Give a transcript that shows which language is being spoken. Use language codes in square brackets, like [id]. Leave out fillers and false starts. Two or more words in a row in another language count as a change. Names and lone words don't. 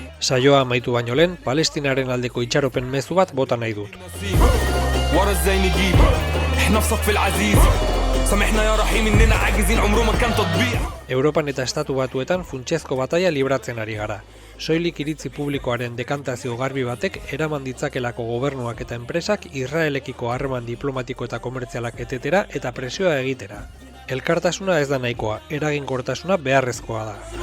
[eu] Saioa amaitu baino lehen, Palestinaren aldeko itxaropen mezu bat bota nahi dut. [ar] ورا ازاي نجيب احنا في صف العزيز سامحنا يا رحيم اننا عاجزين عمره ما كان تطبيع. [eu] Europan eta Estatu Batuetan funtsezko bataila libratzen ari gara. Soilik iritzi publikoaren dekantazio garbi batek eraman ditzakelako gobernuak eta enpresak Israelekiko harreman diplomatiko eta komertzialak etetera eta presioa egitera. Elkartasuna ez da nahikoa, eraginkortasuna beharrezkoa da.